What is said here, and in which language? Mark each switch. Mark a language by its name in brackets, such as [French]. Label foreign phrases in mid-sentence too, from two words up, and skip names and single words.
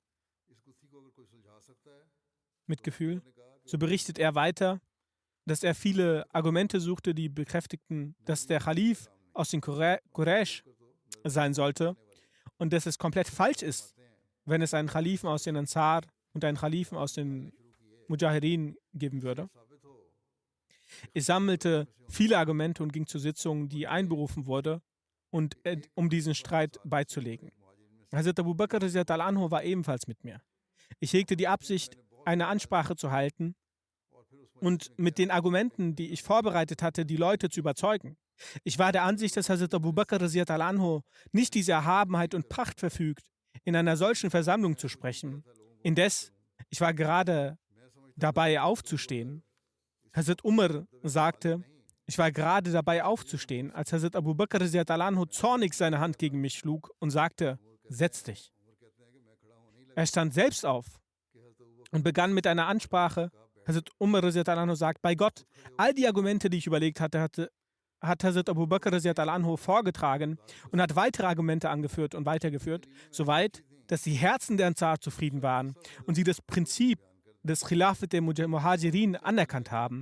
[German] So berichtet er weiter, dass er viele Argumente suchte, die bekräftigten, dass der Khalif aus den Quraysh sein sollte und dass es komplett falsch ist, wenn es einen Khalifen aus den Ansar und einen Khalifen aus den Mujahirin geben würde. Ich sammelte viele Argumente und ging zur Sitzung, die einberufen wurde, um diesen Streit beizulegen. Hazrat Abu Bakr [Arabic] رضي الله عنه [German] war ebenfalls mit mir. Ich hegte die Absicht, eine Ansprache zu halten und mit den Argumenten, die ich vorbereitet hatte, die Leute zu überzeugen. Ich war der Ansicht, dass Hazrat Abu Bakr [Arabic] رضي الله عنه [German] nicht diese Erhabenheit und Pracht verfügt, in einer solchen Versammlung zu sprechen. Indes, ich war gerade dabei aufzustehen. Hazrat Umar sagte, ich war gerade dabei aufzustehen, als Hazrat Abu Bakr [Arabic] رضي الله عنه [German] zornig seine Hand gegen mich schlug und sagte, setz dich. Er stand selbst auf und begann mit einer Ansprache. Hazrat Umar [Arabic] رضي الله عنه [German] sagt, bei Gott, all die Argumente, die ich überlegt hatte, hat Hazrat Abu Bakr [Arabic] رضي الله عنه [German] vorgetragen und hat weitere Argumente angeführt und weitergeführt, soweit, dass die Herzen der Ansar zufrieden waren und sie das Prinzip des Khilafat der Muhajirin anerkannt haben.